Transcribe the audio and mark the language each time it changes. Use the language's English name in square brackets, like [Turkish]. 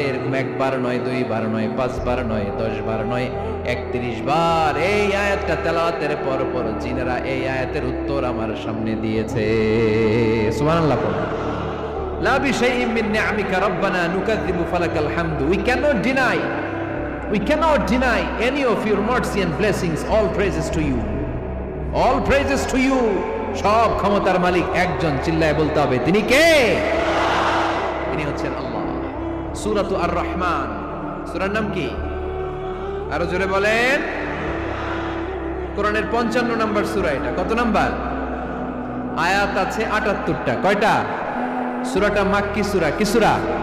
[Bangla] এরকম একবার নয়, দুইবার নয়, পাঁচবার নয়, 10 বার নয়, 31 বার এই আয়াতটা তেলাওয়াতের পর পর জিনেরা এই আয়াতের উত্তর আমার সামনে দিয়েছে। সুবহানাল্লাহ পড়ুন। [Arabic] লা বিশাইইন মিন নিআমিকা রাব্বানা নুকাযযিবু ফালাকাল হামদু। [English] We cannot deny any of your mercy and blessings. All praises to you. All praises to you. [Bangla] সব ক্ষমতার মালিক একজন, চিল্লায় বলতে হবে, তিনি কে? তিনি হচ্ছেন আল্লাহ। সূরাতু আর রহমান, সূরার নাম কি? আরো জোরে বলেন। কোরআনের 55 নম্বর সূরা এটা। কত নাম্বার? আয়াত আছে 78টা। কয়টা? সূরাটা মাক্কি সূরা। কি সূরা?